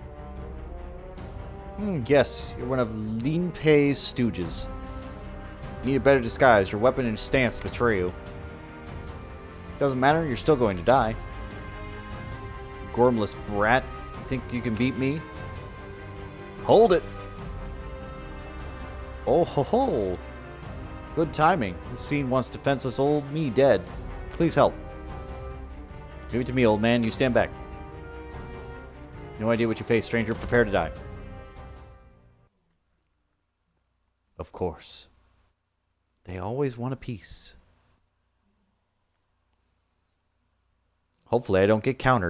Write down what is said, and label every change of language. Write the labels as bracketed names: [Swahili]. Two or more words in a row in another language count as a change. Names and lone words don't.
[English] Yes, you're one of Lin Pei's stooges. You need a better disguise. Your weapon and stance betray you. Doesn't matter, you're still going to die. Gormless brat. You think you can beat me? Hold it! Oh ho ho! Good timing. This fiend wants defenseless old me dead. Please help. Give it to me, old man. You stand back. No idea what you face, stranger. Prepare to die. Of course. They always want a piece. Hopefully I don't get countered.